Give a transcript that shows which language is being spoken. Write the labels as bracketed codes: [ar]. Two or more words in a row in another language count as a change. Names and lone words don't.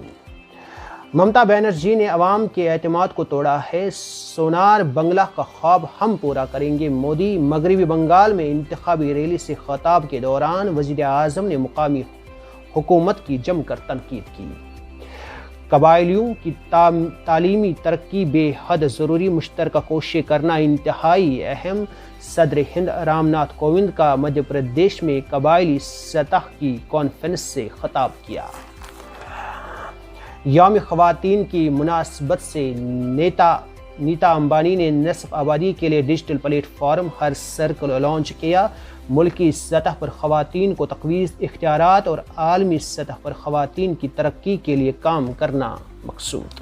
[ur] ممتا بنرجی نے عوام کے اعتماد کو توڑا ہے، سونار بنگلہ کا خواب ہم پورا کریں گے، مودی۔ مغربی بنگال میں انتخابی ریلی سے خطاب کے دوران وزیر اعظم نے مقامی حکومت کی جم کر تنقید کی۔ قبائلیوں کی تعلیمی ترقی بے حد ضروری، مشترکہ کوششیں کرنا انتہائی اہم۔ صدر ہند رام ناتھ کووند کا مدھیہ پردیش میں قبائلی سطح کی کانفرنس سے خطاب کیا۔ یوم خواتین کی مناسبت سے نیتا امبانی نے نصف آبادی کے لیے ڈیجیٹل پلیٹ فارم ہر سرکل لانچ کیا۔ ملکی سطح پر خواتین کو تقویت، اختیارات اور عالمی سطح پر خواتین کی ترقی کے لیے کام کرنا مقصود۔